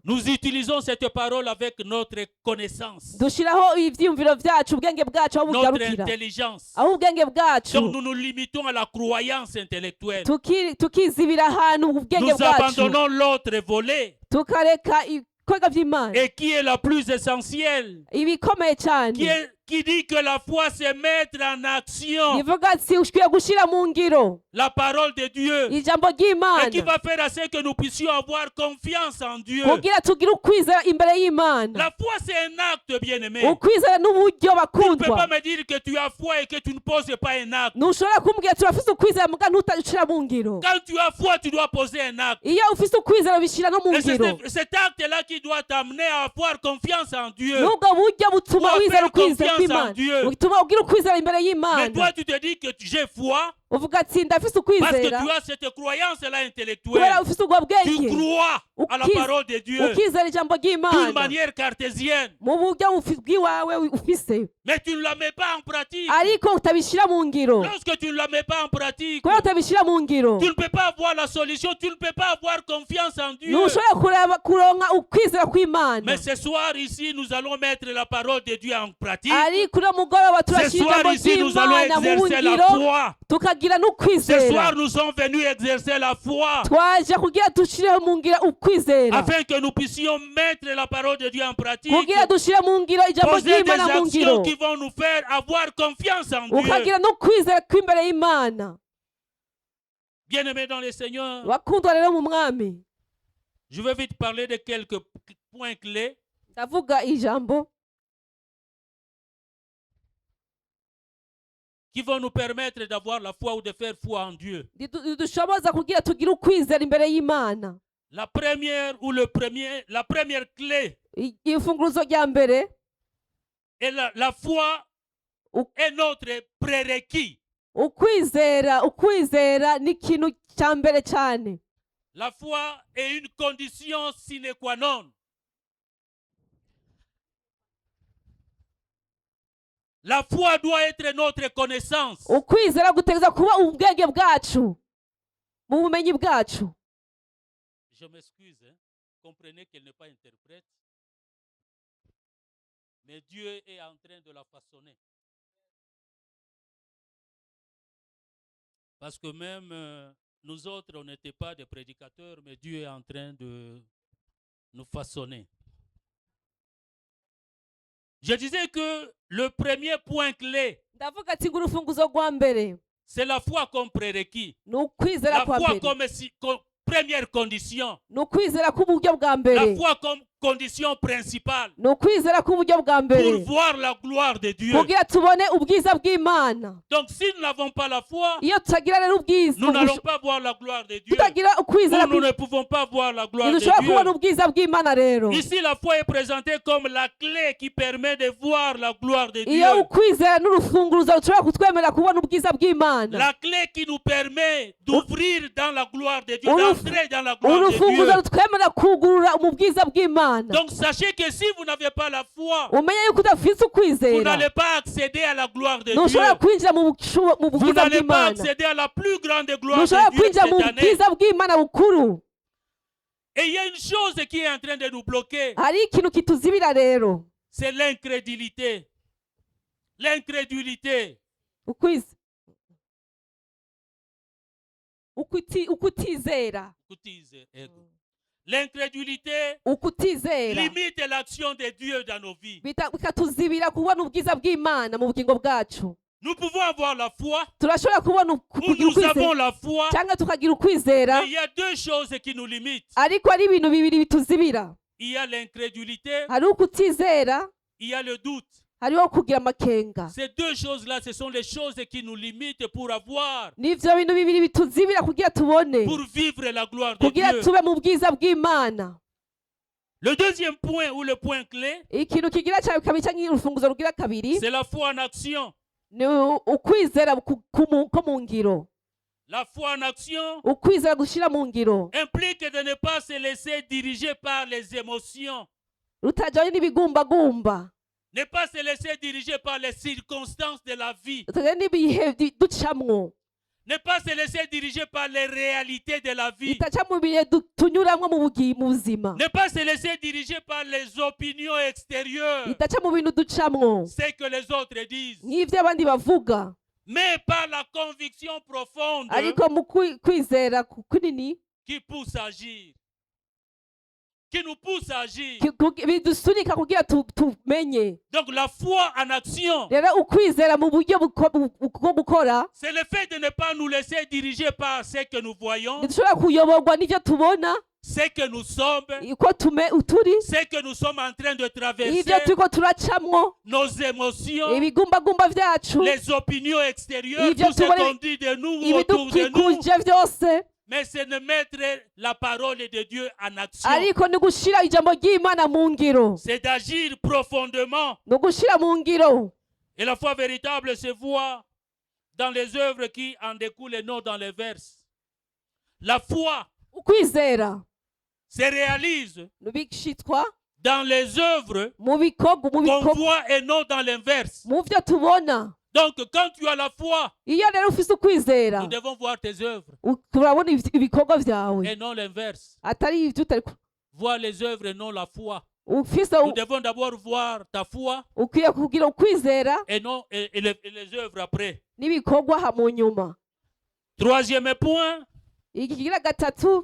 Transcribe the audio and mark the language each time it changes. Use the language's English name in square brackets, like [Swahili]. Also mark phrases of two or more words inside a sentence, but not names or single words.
[French] nous utilisons cette parole avec notre connaissance, [Rundi] dushiraho ivyiyumviro vyacu ubwenge bwacu aho [French] notre [Rundi] bugarukira [French] intelligence. [Rundi] aho ubwenge bwacu [French] Donc nous nous limitons à la croyance intellectuelle. [Rundi] tukizibira ahantu ubwenge [French] Nous [Rundi] bwacu [French] abandonnons l'autre volet, [Rundi] tukareka ibikorwa vy'imana [French] et qui est la plus essentielle, [Rundi] ibikomeye cyane [French] qui dit que la foi c'est mettre en action [Rundi] bivuga ati ukwiye gushira mu ngiro [French] la parole de Dieu, [Rundi] ijambo [French] et qui [Rundi] ry'imana [French] va faire à ce que nous puissions avoir confiance en Dieu. [Rundi] kugira tugire ukwizera imbere y'imana [French] La foi c'est un acte, bien-aimé. [Rundi] ukwizera n'uburyo [French] Tu ne peux [Rundi] bakundwa [French] pas me dire que tu as foi et que tu ne poses pas un acte. [Rundi] ntushobora kumbwira turafise ukwizera muga ntutashira mu ngiro [French] Quand tu as foi, tu dois poser un acte. [Rundi] iyo ufise ukwizera ubishira no mu [French] Et c'est [Rundi] ngiro [French] cet acte-là qui doit t'amener à avoir confiance en Dieu. [Rundi] n'ubwo buryo butuma [French] Pour [Rundi] wizera [French] faire [Rundi] ukwizera [French] confiance [Rundi] kw'imana [French] en Dieu. [Rundi] butuma ugira ukwizera imbere [French] Mais [Rundi] y'imana [French] toi, tu te dis que j'ai foi [Rundi] uvuga ati ndafise [French] parce que [Rundi] ukwizera [French] tu as cette croyance-là [Rundi] kubera [French] intellectuelle. [Rundi] ufise ubwo [French] Tu [Rundi] bwenge [French] crois à la parole de Dieu [Rundi] ukizera ijambo [French] d'une [Rundi] ry'imana [French] manière cartésienne. [Rundi] mu buryo bw'iwawe ufise [French] Mais tu ne la mets pas en pratique. [Rundi] ariko utabishira mu ngiro [French] Lorsque tu ne la mets pas en pratique, [Rundi] kubera utabishira mu ngiro [French] tu ne peux pas avoir la solution, tu ne peux pas avoir confiance en Dieu. [Rundi] ntushobora kuronka ukwizera kw'imana [French] Mais ce soir ici, nous allons mettre la parole de Dieu en pratique. [Rundi] ariko uno mugoroba [French] Ce [Rundi] turashira [French] soir [Rundi] ijambo [French] ici, nous allons [Rundi] ry'imana mu [French] exercer la [Rundi] ngiro [French] foi. [Rundi] tukagira [French] Ce [Rundi] n'ukwizera [French] soir, nous sommes venus exercer la foi [Rundi] twaje kugira dushireho mu ngiro ukwizera [French] afin que nous puissions mettre la parole de Dieu en pratique, [Rundi] kugira dushire mu ngiro ijambo [French] poser des [Rundi] ry'Imana mu ngiro [French] actions qui vont nous faire avoir confiance en Dieu. [Rundi] ukagira n'ukwizera kw'imbere y'Imana. [French] Bien-aimés dans le Seigneur, [Rundi] Bakundwa rero mu mwami, [French] je vais vite parler de quelques points clés [Rundi] ndavuga ijambo [French] qui vont nous permettre d'avoir la foi ou de faire foi en Dieu. [Rundi] ridushoboza kugira tugire ukwizera imbere y'Imana. [French] La première clé [Rundi] Ifunguruzo rya mbere [French] est la foi est notre prérequis. [Rundi] ukwizera ni ikintu cya mbere cyane. [French] La foi est une condition [Latin] sine qua non. [French] La foi doit être notre connaissance. [Rundi] Ukwizera gutegereza kuba ubwenge bwacu mu bumenyi bwacu. [French] Je m'excuse, hein. Comprenez qu'elle n'est pas interprète. Mais Dieu est en train de la façonner. Parce que même nous autres, on n'était pas des prédicateurs, mais Dieu est en train de nous façonner. Je disais que le premier point clé, [Rundi] Ndavuga ati ngo urufunguzo rwa mbere [French] c'est la foi comme prérequis. [Rundi] ni ukwizera [French] La [Rundi] kwa [French] foi [Rundi] mbere, [French] comme première condition. [Rundi] ni ukwizera k'uburyo bwa [French] La [Rundi] mbere, [French] foi comme condition principale [Rundi] ni ukwizera k'uburyo bwa [French] pour [Rundi] mbere [French] voir la gloire de Dieu. [Rundi] kugira tubone ubwiza bw'Imana. [French] Donc si nous n'avons pas la foi, [Rundi] Iyo tutagira rero ubwiza, [French] nous n'allons pas voir la gloire de Dieu. [Rundi] tutagira ukwizera, [French] Nous ne pouvons pas voir la gloire de [Rundi] ntidushobora kubona [French] Dieu. [Rundi] ubwiza bw'Imana rero. [French] Ici, la foi est présentée comme la clé qui permet de voir la gloire de [Rundi] Iyo [French] Dieu. [Rundi] ukwizera n'urufunguruzo rushobora kutwemerera kubona ubwiza bw'Imana. [French] La clé qui nous permet d'ouvrir dans la gloire de Dieu, [Rundi] Uruf- [French] d'entrer dans la gloire de [Rundi] urufunguzo [French] Dieu. [Rundi] rutwemerera kugurura mu bwiza bw'Imana. [French] Donc sachez que si vous n'avez pas la foi, [Rundi] Umenye yuko udafite [French] vous [Rundi] ukwizera [French] n'allez pas accéder à la gloire de [Rundi] ntushobora [French] Dieu. [Rundi] kwinjira mu [French] Vous [Rundi] bwiza [French] n'allez pas [Rundi] bw'Imana, [French] accéder à la plus grande gloire [Rundi] ntushobora [French] de Dieu [Rundi] kwinjira mu [French] cette année. [Rundi] bwiza bw'Imana bukuru. [French] Et il y a une chose qui est en train de nous bloquer, [Rundi] Hari ikintu kituzibira rero, [French] c'est l'incrédulité. L'incrédulité. [Rundi] ukwiza ukutizera, [French] L'incrédulité [Rundi] ukutizera [French] limite l'action de Dieu dans nos vies. [Rundi] bikatuzibira kubona ubwiza bw'Imana mu bugingo bwacu. [French] Nous pouvons avoir la foi, [Rundi] Turashobora kubona [French] ou [Rundi] kugira [French] nous avons [Rundi] ukwizera [French] la foi, [Rundi] cyangwa tukagira ukwizera, [French] mais il y a deux choses qui nous limitent. [Rundi] ariko ari ibintu bibiri bituzibira. [French] Il y a l'incrédulité, [Rundi] Hari ukutizera, [French] il y a le doute. [Rundi] hariho kugira amakenga. [French] Ces deux choses-là, ce sont les choses qui nous limitent pour avoir, [Rundi] Nivyo bintu bibiri bituzibira kugira tubone, [French] pour vivre la gloire de [Rundi] kugira [French] Dieu. [Rundi] tube mu bwiza bw'Imana. [French] Le deuxième point ou le point clé, [Rundi] Ikintu kigira cyane kabiri cyangwa urufunguzo rugira kabiri [French] c'est la foi en action. [Rundi] ni ukwizera ko mu ngiro. [French] La foi en action [Rundi] Ukwizera gushira mu ngiro [French] implique de ne pas se laisser diriger par les émotions, [Rundi] rutajanye n'ibigumbagumba, [French] ne pas se laisser diriger par les circonstances de la vie, [Rundi] rutajanye n'ibihe ducamwo, [French] ne pas se laisser diriger par les réalités de la vie, [Rundi] bitaca mu bihe tunyuramwo mu buzima, [French] ne pas se laisser diriger par les opinions extérieures, [Rundi] bitaca mu bintu ducamwo [French] ce que les autres disent, [Rundi] nk'ivyo abandi bavuga, [French] mais par la conviction profonde [Rundi] ariko mu kwizera kunini [French] qui pousse à agir, qui nous pousse à agir. [Rundi] bidusunika kugira tumenye. [French] Donc la foi en action, [Rundi] Rero ukwizera mu buryo bwo gukora, [French] c'est le fait de ne pas nous laisser diriger par ce que nous voyons, [Rundi] ntidushobora kuyoborwa n'ivyo tubona, [French] ce que nous sommes, [Rundi] uko turi, [French] ce que nous sommes en train de [Rundi] ivyo [French] traverser, [Rundi] turiko turacamwo, [French] nos émotions, [Rundi] ibigumbagumba vyacu, [French] les opinions extérieures, [Rundi] Ivyo [French] tout ce [Rundi] tubona- [French] qu'on dit de nous ou autour de nous, [Rundi] ibidukikuje vyose, [French] mais c'est de mettre la parole de Dieu en action. [Rundi] ariko ni gushira ijambo ry'Imana mu ngiro, [French] C'est d'agir profondément. [Rundi] ni gushira mu ngiro. [French] Et la foi véritable se voit dans les œuvres qui en découlent et non dans les verses. La foi [Rundi] Ukwizera [French] se réalise [Rundi] bishitwa [French] dans les œuvres [Rundi] mu bikorwa [French] qu'on voit et non dans l'inverse. [Rundi] mu vyo tubona. [French] Donc quand tu as la foi, [Rundi] Iyo rero ufise ukwizera, [French] nous devons voir tes œuvres [Rundi] turabona ibikorwa vyawe, [French] et non l'inverse. [Rundi] atari ivyo utari [French] Voir les œuvres et non la foi. [Rundi] ufise. [French] Nous devons d'abord voir ta foi [Rundi] Ukwiye kugira ukwizera [French] et non et les œuvres après. [Rundi] n'ibikorwa ha mu nyuma. [French] Troisième point, [Rundi] ikigira gatatu,